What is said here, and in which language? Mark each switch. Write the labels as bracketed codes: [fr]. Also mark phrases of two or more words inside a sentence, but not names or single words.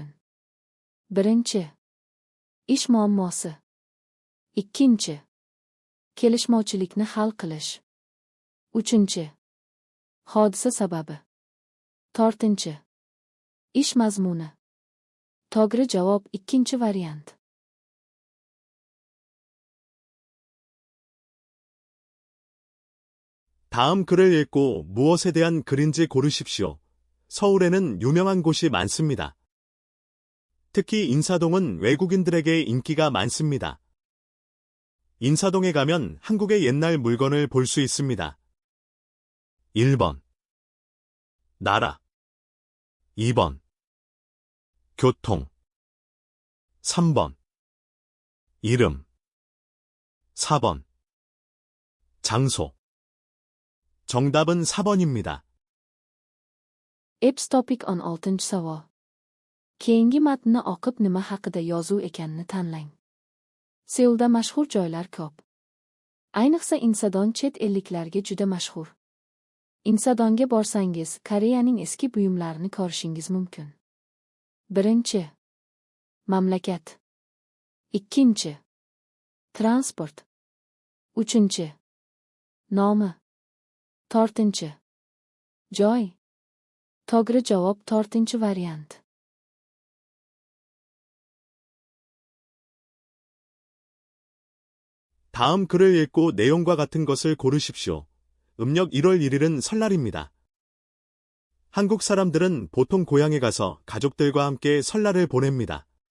[uz] 1. Ish muammosi. 2. Kelishmovchilikni hal qilish. 3. Hodisa sababi. 4. Ish mazmuni. To'g'ri javob 2 variant. [ko] 다음 글을 읽고 무엇에 대한 글인지 고르십시오. 서울에는 유명한 곳이 많습니다. 특히 인사동은 외국인들에게 인기가 많습니다. 인사동에 가면 한국의 옛날 물건을 볼 수 있습니다. 1번. 나라. 2번. 교통. 3번. 이름. 4번. 장소. 정답은 4번입니다. [uz] Epps topic on 6-savol. Keyingi matnni o'qib nima haqida yozuv ekanini tanlang. Seulda mashhur joylar ko'p. Ayniqsa Insadon chet elliklarga juda mashhur. Insadonga borsangiz, Koreyaning eski buyumlarini ko'rishingiz mumkin. 1. Mamlakat. 2. Transport. 3. Nomi. 4. Joy. To'g'ri javob 4 variant. [ko] 다음 글을 읽고 내용과 같은 것을 고르십시오. 음력 1월 1일은 설날입니다. 한국 사람들은 보통 고향에 가서 가족들과 함께 설날을 보냅니다.